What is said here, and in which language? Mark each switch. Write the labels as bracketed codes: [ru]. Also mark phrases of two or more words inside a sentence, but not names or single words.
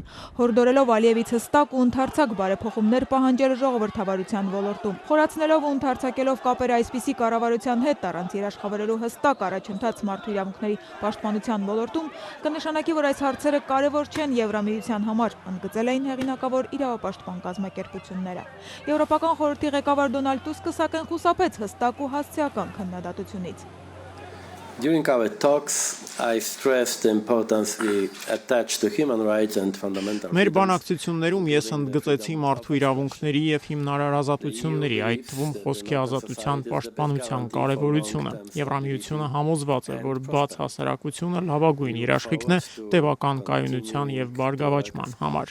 [hy] հորդորելով Ալիևից հստակ ու ընդարձակ բարեփոխումներ պահանջել ժողովրդավարության ոլորտում։ Խորացնելով ու ընդարձակելով կապերը այսպիսի կառավարության հետ առանց երաշխավորելու հստակ առաջընթաց մարդու իրավունքների պաշտպանության ոլորտում, կնշանակի, որ այս հարցերը կարևոր չեն Եվրամիության համար, ընդգծել էին հեղինակավոր իրավապաշտպան կազմակերպությունները։ Եվրոպական խորհրդի ղեկավար Դոնալդ Տուսկը սակայն խուսափեց հստակ ու հասցեական քննադատությունից։ [en] During our talks, I stressed the importance we attach to human rights and fundamental [hy] Մեր բանակցություններում ես ընդգծեցի մարդու իրավունքների եւ հիմնարար ազատությունների, այդ թվում խոսքի ազատության պաշտպանության կարեւորությունը։ Եվրամիությունը համոզված է, որ բաց հասարակությունը լավագույն երաշխիքն է տևական կայունության եւ բարգավաճման համար։